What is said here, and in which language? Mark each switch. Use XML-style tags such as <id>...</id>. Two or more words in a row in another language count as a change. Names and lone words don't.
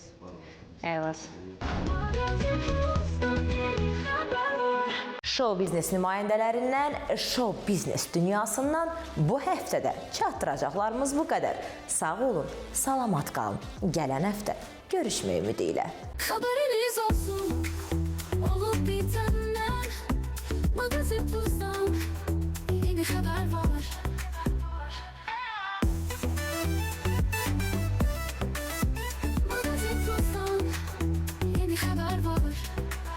<az>Əlasın. Show biznes nümayəndələrindən, show biznes dünyasından bu həftədə çatdıracaqlarımız bu qədər. Sağ olun, salamat qalın. Gələn həftə görüşmək ümidi ilə.</az> <tr>Haberiniz olsun, olup bitenden Magazin Plus'tan yeni haber var. Magazin Plus'tan yeni haber var.</tr>